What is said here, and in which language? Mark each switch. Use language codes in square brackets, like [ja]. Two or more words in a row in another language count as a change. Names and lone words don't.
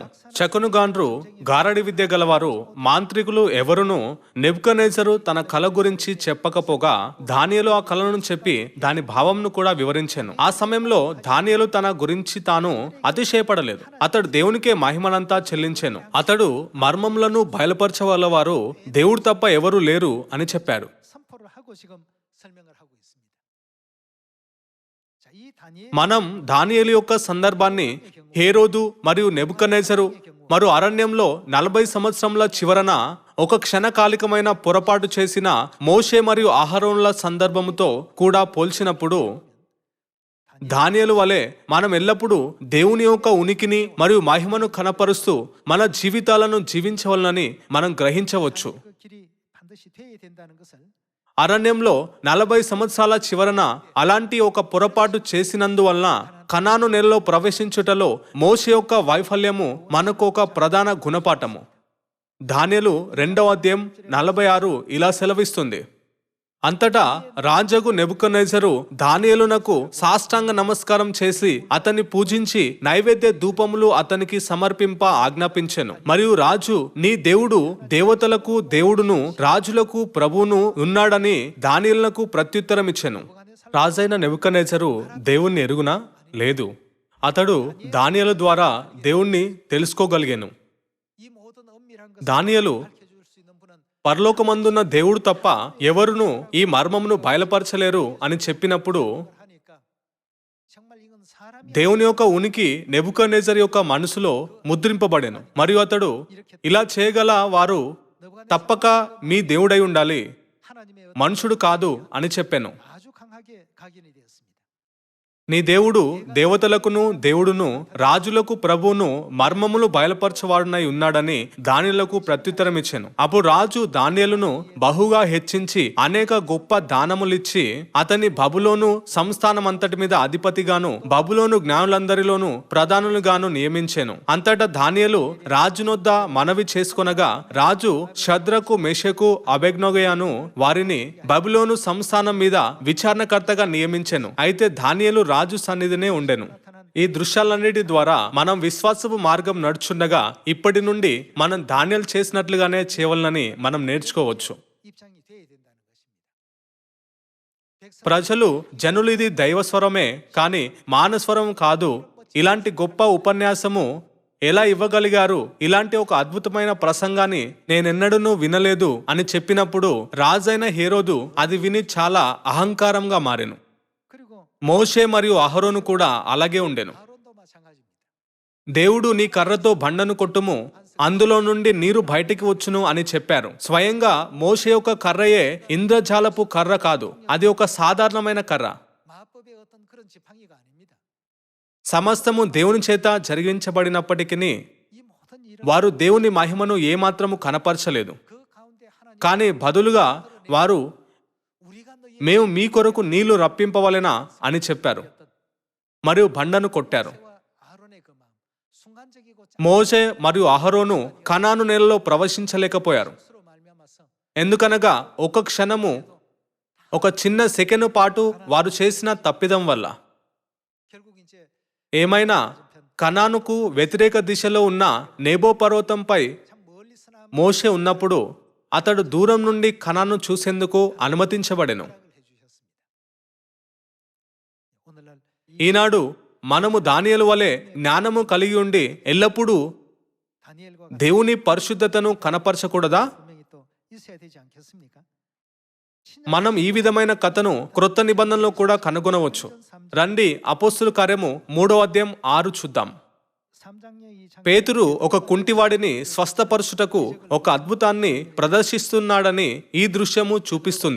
[te] శకునుగాండ్రు గారడి విద్య గలవారు మాంత్రికులు ఎవరునూ నెబుకద్నెజరు తన కల గురించి చెప్పకపోగా దానియేలు ఆ కలను చెప్పి దాని భావంను కూడా వివరించెను. ఆ సమయంలో దానియేలు తన గురించి తాను అతిశయపడలేదు. అతడు దేవునికే మహిమనంతా చెల్లించెను. అతడు మర్మములను బయలుపరచగలవారు దేవుడు తప్ప ఎవరు లేరు అని చెప్పాడు. [ko] 선포를 하고 지금 설명을 하고 있습니다. 자, 이 다니엘 [te] మనం దానియేలు యొక్క సందర్భాన్ని హేరోదు మరియు నెబుకద్నెజరు మరియు అరణ్యంలో 40 సంవత్సరముల చివరన ఒక క్షణకాలికమైన పొరపాటు చేసిన మోషే మరియు అహరోనుల సందర్భముతో కూడా పోల్చినప్పుడు దానియేలు వలె మనం ఎల్లప్పుడూ దేవుని యొక్క ఉనికిని మరియు మహిమను కనపరుస్తూ మన జీవితాలను జీవించవలనని మనం గ్రహించవచ్చు. [ko] 그 길이 반드시 되어야 된다는 것을 [te] అరణ్యంలో 40 సంవత్సరాల చివరన అలాంటి ఒక పొరపాటు చేసినందువలన కనాను నెలలో ప్రవేశించుటలో మోషే యొక్క వైఫల్యము మనకు ఒక ప్రధాన గుణపాఠము. దానియేలు 2వ అధ్యాయం 46 ఇలా సెలవిస్తుంది. అంతటా రాజగు నెబుకద్నెజరు దానియేలునకు సాష్టాంగ నమస్కారం చేసి అతన్ని పూజించి నైవేద్య ధూపములు అతనికి సమర్పింప ఆజ్ఞాపించెను. మరియు రాజు, నీ దేవుడు దేవతలకు దేవుడును రాజులకు ప్రభువును ఉన్నాడని దానియేలునకు ప్రత్యుత్తరం ఇచ్చెను. రాజైన నెబుకద్నెజరు దేవుణ్ణి ఎరుగునా? లేదు. అతడు దానియేలు ద్వారా దేవుణ్ణి తెలుసుకోగలిగాను. [ko] 이 모든 엄밀한 것을 [te] దానియేలు [ko] 밝혀줄 수 있는 분은 [te] పరలోకమందున్న దేవుడు తప్ప ఎవరును ఈ మర్మమును బయలుపరచలేరు అని చెప్పినప్పుడు [ko] 하니까 정말 이건 사람이 [te] దేవుని యొక్క ఉనికి నెబుకద్నెజరు యొక్క మనసులో ముద్రింపబడెను. మరియు అతడు ఇలా చేయగల వారు తప్పక మీ దేవుడై ఉండాలి, [ko] 하나님의 [te] మనుషుడు కాదు అని చెప్పాను. [ko] 아주 강하게 각인이 되었습니다. [te] నీ దేవుడు దేవతలకును దేవుడును రాజులకు ప్రభువును మర్మములు బయలుపరచవాడునై ఉన్నాడని దానియేలుకు ప్రత్యుత్తరం ఇచ్చెను. అప్పుడు రాజు దానియేలును బహుగా హెచ్చించి అనేక గొప్ప దానములిచ్చి అతని బబులోను సంస్థానం అంతటి మీద అధిపతిగాను బబులోను జ్ఞానులందరిలోను ప్రధానులుగాను నియమించెను. అంతటా దానియేలు రాజునొద్ద మనవి చేసుకొనగా రాజు షద్రకు మెషకు అబేద్నెగోను వారిని బబులోను సంస్థానం మీద విచారణకర్తగా నియమించెను. అయితే దానియేలు రాజు సన్నిధినే ఉండెను. ఈ దృశ్యాలన్నిటి ద్వారా మనం విశ్వాసపు మార్గం నడుచుండగా ఇప్పటి నుండి మనం దానియేలు చేసినట్లుగానే చేయవలనని మనం నేర్చుకోవచ్చు. [ko] 입장이 되어야 된다는 것입니다. [te] ప్రజలు జనులు ఇది దైవస్వరమే కానీ మానస్వరం కాదు, ఇలాంటి గొప్ప ఉపన్యాసము ఎలా ఇవ్వగలిగారు, ఇలాంటి ఒక అద్భుతమైన ప్రసంగాన్ని నేనెన్నడూ వినలేదు అని చెప్పినప్పుడు రాజైన హేరోదు అది విని చాలా అహంకారంగా మారెను. [ko] 그리고 [te] మోషే మరియు అహరోను కూడా అలాగే ఉండెను. [ko] 아론도 마찬가지입니다. [te] దేవుడు నీ కర్రతో బండను కొట్టుము, అందులో నుండి నీరు బయటికి వచ్చును అని చెప్పారు. స్వయంగా మోషే యొక్క కర్రయే ఇంద్రజాలపు కర్ర కాదు, అది ఒక సాధారణమైన కర్ర. [ko] 마법의 어떤 그런 지팡이가 아닙니다. [te] సమస్తము దేవుని చేత జరిగించబడినప్పటికీ [ko] 이 모든 일은 [te] వారు దేవుని మహిమను ఏమాత్రము కనపరచలేదు. [ko] 그 가운데 하나님 [te] కానీ బదులుగా వారు [ko] 우리가 너희 [te] మేము మీ కొరకు నీళ్లు రప్పింపవలెనా అని చెప్పారు మరియు బండను కొట్టారు. [ko] 와 아론의 그 마음 순간적이고 [te] మోషే మరియు అహరోను కనాను నేలలో ప్రవేశించలేకపోయారు. [ko] 짝수로 말미암아서 [te] ఎందుకనగా ఒక క్షణము ఒక చిన్న సెకండ్ పాటు వారు చేసిన తప్పిదం వల్ల. [ko] 결국 이제 [te] ఏమైనా కనానుకు వ్యతిరేక దిశలో ఉన్న నేబో పర్వతంపై [ko] 참 멀리서나 [te] మోషే ఉన్నప్పుడు అతడు దూరం నుండి కనాను చూసేందుకు అనుమతించబడెను. [ko] 해주셨습니다. 오늘날 [te] ఈనాడు మనము దానియేలు వలె జ్ఞానము కలిగి ఉండి ఎల్లప్పుడూ [ko] 다니엘과 [te] దేవుని పరిశుద్ధతను కనపరచకూడదా? [ko] 분명히 또 있어야 되지 않겠습니까? [te] మనం ఈ విధమైన కథను క్రొత్త నిబంధనలో కూడా కనుగొనవచ్చు. రండి అపోస్తుల కార్యము 3వ అధ్యాయం 6 చూద్దాం. [ko] 3장의 이 장 [te] పేతురు ఒక కుంటివాడిని స్వస్థపరచుటకు ఒక అద్భుతాన్ని ప్రదర్శిస్తున్నాడని ఈ దృశ్యము చూపిస్తుంది.